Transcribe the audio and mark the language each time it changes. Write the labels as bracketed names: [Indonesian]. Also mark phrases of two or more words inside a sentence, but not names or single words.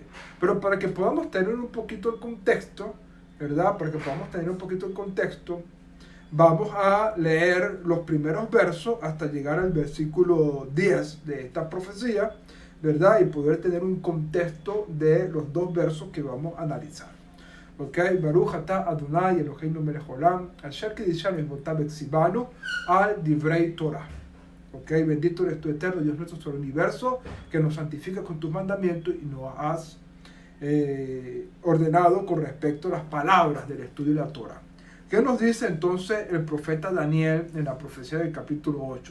[Spanish] Pero para que podamos tener un poquito el contexto, ¿verdad? Para que podamos tener un poquito el contexto, vamos a leer los primeros versos hasta llegar al versículo 10 de esta profecía, ¿verdad? Y poder tener un contexto de los dos versos que vamos a analizar. [Hebrew] Ok, ברוך אתה אדוני אלוהינו מלך העולם, אשר קידשנו מצוותיו וציוונו על דברי תורה. [Spanish] Ok, bendito eres tu eterno Dios nuestro sobre el universo, que nos santifica con tus mandamientos y nos has ordenado con respecto a las palabras del estudio de la Torah. ¿Qué nos dice entonces el profeta Daniel en la profecía del capítulo 8?